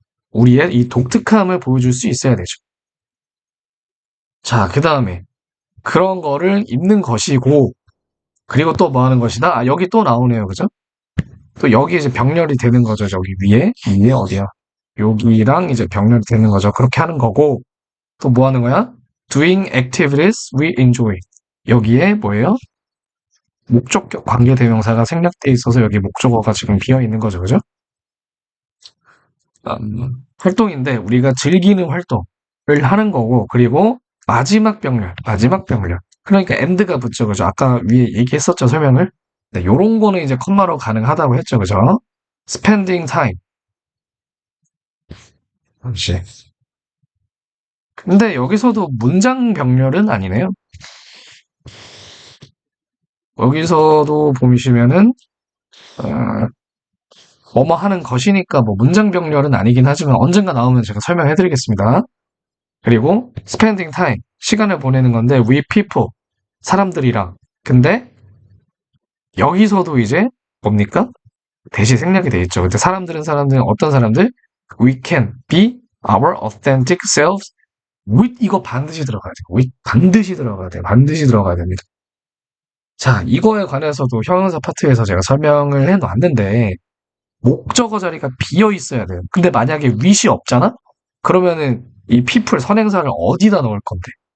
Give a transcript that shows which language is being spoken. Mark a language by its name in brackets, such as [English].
[Korean] 우리의 이 독특함을 보여줄 수 있어야 되죠. 자, 그 다음에 그런 거를 입는 것이고 그리고 또 뭐 하는 것이다? 아, 여기 또 나오네요. 그죠? 또 여기 이제 병렬이 되는 거죠. 저기 위에 어디야? 여기랑 이제 병렬이 되는 거죠. 그렇게 하는 거고 또 뭐 하는 거야? [English] Doing activities we enjoy. [Korean] 여기에 뭐예요? 목적격 관계대명사가 생략돼 있어서 여기 목적어가 지금 비어 있는 거죠. 그죠? 활동인데 우리가 즐기는 활동을 하는 거고 그리고 마지막 병렬. 그러니까 end가 붙죠. 그죠? 아까 위에 얘기했었죠. 설명을. 네, 요런 거는 이제 컴마로 가능하다고 했죠. 그죠? [English] spending time. [Korean] 잠시. 근데 여기서도 문장 병렬은 아니네요. 여기서도 보시면은 뭐뭐 하는 것이니까 뭐 문장 병렬은 아니긴 하지만 언젠가 나오면 제가 설명해 드리겠습니다. 그리고 [English] spending time, [Korean] 시간을 보내는 건데 [English] with people, [Korean] 사람들이랑. 근데 여기서도 이제 뭡니까? 대시 생략이 돼 있죠. 근데 사람들은 어떤 사람들? [English] We can be our authentic selves with [Korean] 이거 반드시 들어가야 돼요. with 반드시 들어가야 돼요. 반드시 들어가야 됩니다. 자, 이거에 관해서도 형용사 파트에서 제가 설명을 해놨는데 목적어 자리가 비어 있어야 돼요. 근데 만약에 with이 없잖아? 그러면은 이 people 선행사를 어디다 넣을 건데?